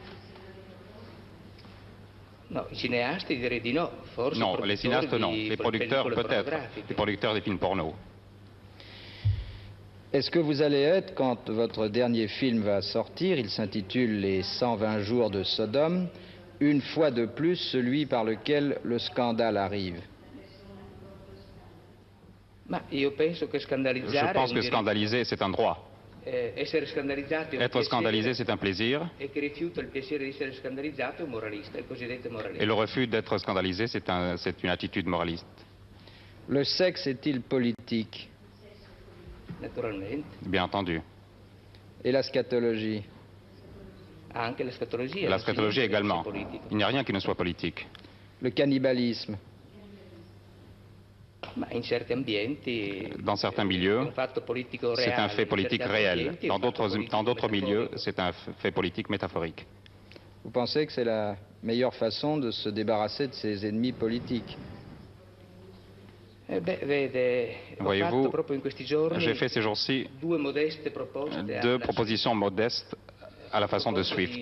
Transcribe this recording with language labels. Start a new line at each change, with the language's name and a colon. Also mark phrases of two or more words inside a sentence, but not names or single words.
Italian: No, i cineasti direi di no, forse.
French: Non, les cinéastes non, les producteurs peut-être, les producteurs des films porno. Est-ce que vous allez être, quand votre dernier film va sortir, il s'intitule Les 120 jours de Sodome, une fois de plus celui par lequel le scandale arrive?
Italian: Ma io penso che scandalizzare.
French: Je pense que scandaliser, c'est un droit.
Italian: Essere scandalizzato è un
French: Être scandalisé, c'est un plaisir.
Italian: E chi rifiuta il piacere di essere scandalizzato è un moralista, il cosiddetto moralista.
French: Et le refus d'être scandalisé, c'est une attitude moraliste. Le sexe est-il politique?
Italian: Naturalmente.
French: Bien entendu. Et la scatologie?
Italian: Anche la scatologia.
French: La scatologie également. Il n'y a rien qui ne soit politique. Le cannibalisme?
Italian: Ma in certi ambienti,
French: dans certains milieux, c'est un fait politique réel. Dans d'autres milieux, c'est un fait politique métaphorique. Vous pensez que c'est la meilleure façon de se débarrasser de ses ennemis politiques? Voyez-vous, j'ai fait ces jours-ci deux propositions modestes à la façon de Swift.